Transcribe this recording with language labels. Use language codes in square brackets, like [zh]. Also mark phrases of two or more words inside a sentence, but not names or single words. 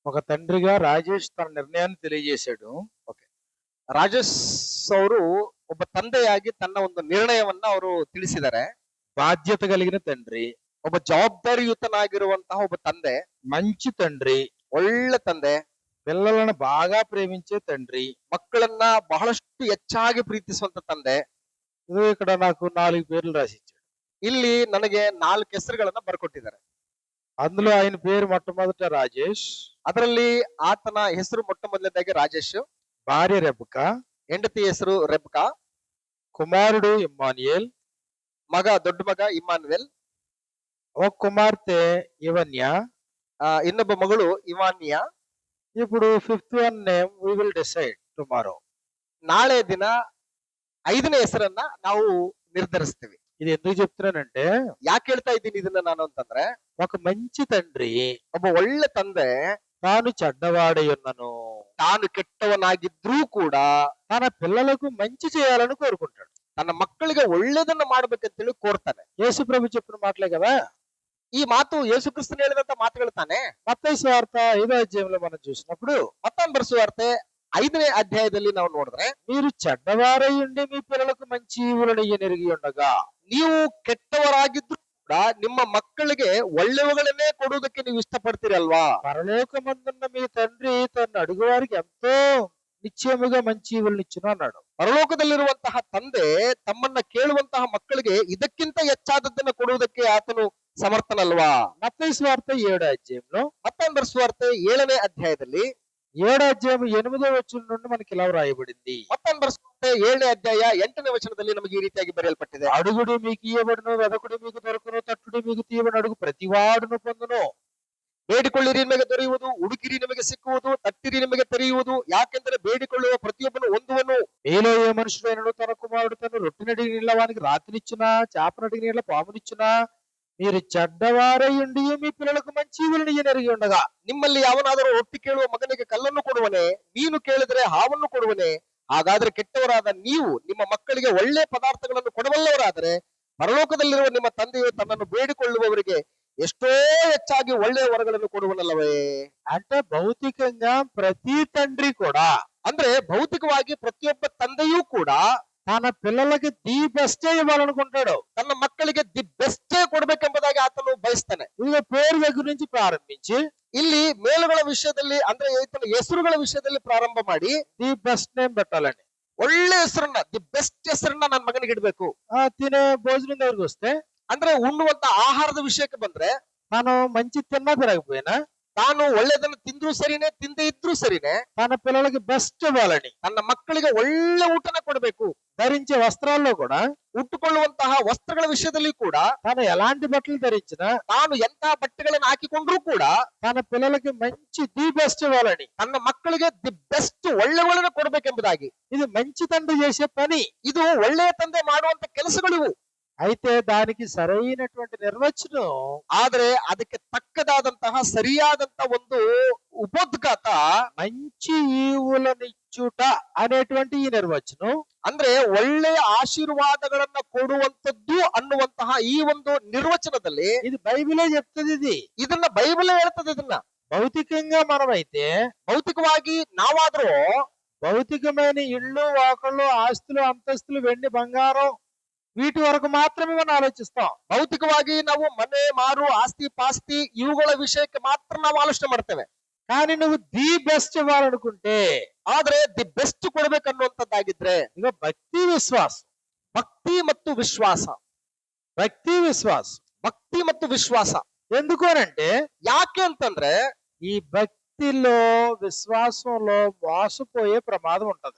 [te] ఒక తండ్రిగా రాజేష్ తన నిర్ణయాన్ని తెలియజేశాడు. [kn] ಓಕೆ. ರಾಜೇಶ್ ಅವರು ಒಬ್ಬ ತಂದೆಯಾಗಿ ತನ್ನ ಒಂದು ನಿರ್ಣಯವನ್ನ ಅವರು ತಿಳಿಸಿದ್ದಾರೆ. [te] బాధ్యత కలిగిన తండ్రి, [kn] ಒಬ್ಬ ಜವಾಬ್ದಾರಿಯುತನಾಗಿರುವಂತಹ ಒಬ್ಬ ತಂದೆ, [te] మంచి తండ్రి, [kn] ಒಳ್ಳೆ ತಂದೆ, [te] పిల్లలను బాగా ప్రేమించే తండ్రి. [kn] ಮಕ್ಕಳನ್ನ ಬಹಳಷ್ಟು ಹೆಚ್ಚಾಗಿ ಪ್ರೀತಿಸುವಂತ ತಂದೆ. [te] ఇదిగో ఇక్కడ నాకు 4 పేర్లు రాసిచ్చాడు. [kn] ಇಲ್ಲಿ ನನಗೆ 4 ಹೆಸರುಗಳನ್ನ ಬರ್ಕೊಟ್ಟಿದ್ದಾರೆ. [te] అందులో ఆయన పేరు మొట్టమొదట రాజేష్, [kn] ಅದರಲ್ಲಿ ಆತನ ಹೆಸರು ಮೊಟ್ಟ ಮೊದಲನೇದಾಗಿ ರಾಜೇಶ್, [te] భార్య రెబకా, [kn] ಹೆಂಡತಿ ಹೆಸರು ರೆಬ್ಕಾ, [te] కుమారుడు ఇమ్మానుయేల్, [kn] ದೊಡ್ಡ ಮಗ ಇಮ್ಮಾನುವೆಲ್, [te] ఒక కుమార్తె ఇవన్య. [kn] ಇನ್ನೊಬ್ಬ ಮಗಳು ಇವಾನ್ಯಾ. [en] ఇప్పుడు 5th one name we will decide tomorrow. [kn] ನಾಳೆ ದಿನ 5ನೇ ಹೆಸರನ್ನ ನಾವು ನಿರ್ಧರಿಸ್ತೀವಿ. [te] ఇది ఎందుకు చెప్తున్నానంటే, [kn] ಯಾಕೆ ಹೇಳ್ತಾ ಇದ್ದೀನಿ ಇದನ್ನ ನಾನು ಅಂತಂದ್ರೆ, [te] ఒక మంచి తండ్రి [kn] ಒಬ್ಬ ಒಳ್ಳೆ ತಂದೆ [te] తాను చెడ్డవాడై ఉన్నను [kn] ತಾನು ಕೆಟ್ಟವನಾಗಿದ್ರೂ ಕೂಡ [te] తన పిల్లలకు మంచి చేయాలని కోరుకుంటాడు. [kn] ತನ್ನ ಮಕ್ಕಳಿಗೆ ಒಳ್ಳೇದನ್ನ ಮಾಡ್ಬೇಕಂತೇಳಿ ಕೋರ್ತಾನೆ. [te] యేసు ప్రభు చెప్పిన మాటలే కదా. [kn] ಈ ಮಾತು ಯೇಸು ಕ್ರಿಸ್ತನ ಹೇಳಿದಂತ ಮಾತುಗಳು ತಾನೆ. [te] మత్తయి సువార్త 5వ అధ్యాయంలో మనం చూసినప్పుడు, [kn] ಮತ್ತಾನ್ ಬರೆಸುವಾರ್ತೆ 5ನೇ ಅಧ್ಯಾಯದಲ್ಲಿ ನಾವು ನೋಡಿದ್ರೆ, [te] మీరు చెడ్డవారై ఉండి మీ పిల్లలకు మంచి ఈవులను ఎరిగి ఉండగా, [kn] ನೀವು ಕೆಟ್ಟವರಾಗಿದ್ರು ಕೂಡ ನಿಮ್ಮ ಮಕ್ಕಳಿಗೆ ಒಳ್ಳೆವುಗಳನ್ನೇ ಕೊಡುವುದಕ್ಕೆ ನೀವು ಇಷ್ಟಪಡ್ತೀರಿ ಅಲ್ವಾ? [te] పరలోకమందున్న మీ తండ్రి తన అడుగు వారికి ఎంతో నిశ్చయముగా మంచి ఈవులను ఇచ్చును అన్నాడు. [kn] ಪರಲೋಕದಲ್ಲಿರುವಂತಹ ತಂದೆ ತಮ್ಮನ್ನ ಕೇಳುವಂತಹ ಮಕ್ಕಳಿಗೆ ಇದಕ್ಕಿಂತ ಹೆಚ್ಚಾದದ್ದನ್ನ ಕೊಡುವುದಕ್ಕೆ ಆತನು ಸಮರ್ಥನಲ್ವಾ? [te] మత్తయి సువార్త 7వ అధ్యాయంలో, [kn] ಮತ್ತಾನ್ ಬರೆಸುವಾರ್ತೆ 7ನೇ ಅಧ್ಯಾಯದಲ್ಲಿ, [te] 7వ అధ్యాయం 8వ వచనం నుండి మనకి ఇలా వ్రాయబడింది. [kn] ಮತ್ತಾನ್ ಬರೆಸುವಾರ್ತೆ 7ನೇ ಅಧ್ಯಾಯ 8ನೇ ವಚನದಲ್ಲಿ ನಮಗೆ ಈ ರೀತಿಯಾಗಿ ಬರೆಯಲ್ಪಟ್ಟಿದೆ. [te] అడుగుడి మీకు ఇయ్యబడును, వెదకుడి మీకు దొరుకును, తట్టుడి మీకు తీయబడి అడుగు ప్రతివాడును పొందును. [kn] ಬೇಡಿಕೊಳ್ಳಿರಿ ನಿಮಗೆ ದೊರೆಯುವುದು, ಹುಡುಕಿರಿ ನಿಮಗೆ ಸಿಕ್ಕುವುದು, ತಟ್ಟಿರಿ ನಿಮಗೆ ತೆರೆಯುವುದು. ಯಾಕೆಂದರೆ ಬೇಡಿಕೊಳ್ಳುವ ಪ್ರತಿಯೊಬ್ಬನು ಹೊಂದುವನು. [te] మీలో ఏ మనుషుడైనను తన కుమారుడు తను రొట్టెనడిగి నీళ్ళ వానికి రాతినిచ్చునా, చేపనడిగి నీళ్ళ పామునిచ్చునా? మీరు చెడ్డవారై ఉండి మీ పిల్లలకు మంచి ఈవులను ఎరిగి ఉండగా, [kn] ನಿಮ್ಮಲ್ಲಿ ಯಾವನಾದರೂ ರೊಟ್ಟಿ ಕೇಳುವ ಮಗನಿಗೆ ಕಲ್ಲನ್ನು ಕೊಡುವನೆ, ಮೀನು ಕೇಳಿದರೆ ಹಾವನ್ನು ಕೊಡುವನೆ? ಹಾಗಾದ್ರೆ ಕೆಟ್ಟವರಾದ ನೀವು ನಿಮ್ಮ ಮಕ್ಕಳಿಗೆ ಒಳ್ಳೆ ಪದಾರ್ಥಗಳನ್ನು ಕೊಡಬಲ್ಲವರಾದರೆ ಪರಲೋಕದಲ್ಲಿರುವ ನಿಮ್ಮ ತಂದೆಯು ತನ್ನನ್ನು ಬೇಡಿಕೊಳ್ಳುವವರಿಗೆ ಎಷ್ಟೋ ಹೆಚ್ಚಾಗಿ ಒಳ್ಳೆಯ ವರಗಳನ್ನು ಕೊಡುವನಲ್ಲವೇ? [te] అంటే భౌతికంగా ప్రతి తండ్రి కూడా, [kn] ಅಂದ್ರೆ ಭೌತಿಕವಾಗಿ ಪ್ರತಿಯೊಬ್ಬ ತಂದೆಯೂ ಕೂಡ [te] తన పిల్లలకి [en] the best [te] ఇవ్వాలనుకుంటాడు. [kn] ತನ್ನ ಮಕ್ಕಳಿಗೆ [en] the best [kn] ಕೊಡ್ಬೇಕೆಂಬುದಾಗಿ ಆತನು ಬಯಸ್ತಾನೆ. [te] ఇదిగో పేరు దగ్గర నుంచి ప్రారంభించి [kn] ಇಲ್ಲಿ ಮೇಲುಗಳ ವಿಷಯದಲ್ಲಿ, ಅಂದ್ರೆ ಈತನ ಹೆಸರುಗಳ ವಿಷಯದಲ್ಲಿ ಪ್ರಾರಂಭ ಮಾಡಿ [en] the best name [te] పెట్టాలని. [kn] ಒಳ್ಳೆ ಹೆಸರನ್ನ, [en] the best [kn] ಹೆಸರನ್ನ ನನ್ನ ಮಗನಿಗೆ ಇಡ್ಬೇಕು. [te] తినే భోజనం దగ్గరికి వస్తే, [kn] ಅಂದ್ರೆ ಉಣ್ಣುವಂತ ಆಹಾರದ ವಿಷಯಕ್ಕೆ ಬಂದ್ರೆ, [te] తను మంచి తిన్నా తిరగకపోయినా [kn] ತಾನು ಒಳ್ಳೆದನ್ನು ತಿಂದ್ರು ಸರಿನೇ, ತಿಂದೇ ಇದ್ರು ಸರಿನೇ, [te] తన పిల్లలకి బెస్ట్ ఇవ్వాలని, [kn] ತನ್ನ ಮಕ್ಕಳಿಗೆ ಒಳ್ಳೆ ಊಟನ ಕೊಡಬೇಕು. [te] ధరించే వస్త్రాల్లో కూడా [kn] ಉಟ್ಟುಕೊಳ್ಳುವಂತಹ ವಸ್ತ್ರಗಳ ವಿಷಯದಲ್ಲಿ ಕೂಡ [te] తను ఎలాంటి బట్టలు ధరించినా [kn] ತಾನು ಎಂತಹ ಬಟ್ಟೆಗಳನ್ನು ಹಾಕಿಕೊಂಡ್ರು ಕೂಡ [te] తన పిల్లలకి మంచి [en] the best [te] ఇవ్వాలని, [kn] ತನ್ನ ಮಕ್ಕಳಿಗೆ [en] the best [kn] ಒಳ್ಳೆಗಳನ್ನು ಕೊಡಬೇಕೆಂಬುದಾಗಿ. [te] ఇది మంచి తండ్రి చేసే పని. [kn] ಇದು ಒಳ್ಳೆಯ ತಂದೆ ಮಾಡುವಂತ ಕೆಲಸಗಳಿವು. [te] అయితే దానికి సరైనటువంటి నిర్వచనం, [kn] ಆದ್ರೆ ಅದಕ್ಕೆ ತಕ್ಕದಾದಂತಹ ಸರಿಯಾದಂತಹ ಒಂದು ಉಪೋದ್ಘಾತ, [te] మంచి ఈవులనిచ్చుట అనేటువంటి ఈ నిర్వచనం [kn] ಅಂದ್ರೆ ಒಳ್ಳೆಯ ಆಶೀರ್ವಾದಗಳನ್ನ ಕೊಡುವಂತದ್ದು ಅನ್ನುವಂತಹ ಈ ಒಂದು ನಿರ್ವಚನದಲ್ಲಿ [te] ఇది బైబిలే చెప్తుంది. ఇది [kn] ಇದನ್ನ ಬೈಬಲ್ ಹೇಳ್ತದೆ. ಇದನ್ನ [te] భౌతికంగా మనమైతే, [kn] ಭೌತಿಕವಾಗಿ ನಾವಾದ್ರೂ [te] భౌతికమైన ఇళ్ళు, వాకళ్ళు, ఆస్తులు, అంతస్తులు, వెండి, బంగారం వీటి వరకు మాత్రమే మనం ఆలోచిస్తాం. [kn] ಭೌತಿಕವಾಗಿ ನಾವು ಮನೆ, ಮಾರು, ಆಸ್ತಿ, ಪಾಸ್ತಿ ಇವುಗಳ ವಿಷಯಕ್ಕೆ ಮಾತ್ರ ನಾವು ಆಲೋಚನೆ ಮಾಡ್ತೇವೆ. [te] కానీ నువ్వు [en] the best [te] ఇవ్వాలనుకుంటే, [kn] ಆದ್ರೆ [en] the best [kn] ಕೊಡ್ಬೇಕನ್ನುವಂಥದ್ದಾಗಿದ್ರೆ, [te] ఇక భక్తి విశ్వాసం, [kn] ಭಕ್ತಿ ಮತ್ತು ವಿಶ್ವಾಸ, [te] భక్తి విశ్వాసం. [kn] ಭಕ್ತಿ ಮತ್ತು ವಿಶ್ವಾಸ. [te] ఎందుకు అనంటే, [kn] ಯಾಕೆ ಅಂತಂದ್ರೆ, [te] ఈ భక్తిలో, ವಿಶ್ವಾಸంలో మోసపోయే ప్రమాదం ఉంటది.